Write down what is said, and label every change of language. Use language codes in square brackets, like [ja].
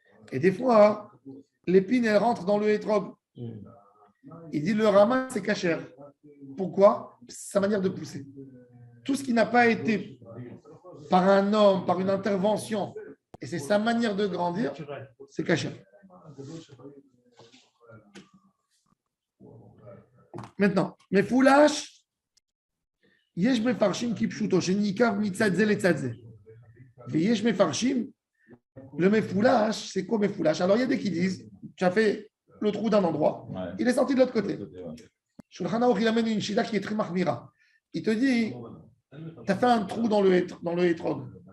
[fr] Et des fois, l'épine, elle rentre dans le hétrog. Il dit le rama, c'est cachère. Pourquoi? Sa manière de pousser. Tout ce qui n'a pas été par un homme, par une intervention, et c'est sa manière de grandir, c'est cachère. Maintenant, mes foulages, [he] יש מפרשים כפשוטו, שניקב מצד זה לצד זה. ויש מפרשים, [fr] le mefoulash, c'est quoi mefoulash? Alors il y a des qui disent, tu as fait le trou d'un endroit, Ouais. il est sorti de l'autre côté. Shulchan Aruch, il amène une shida qui est très mahmira. Il te dit, tu as fait un trou dans le hétrog.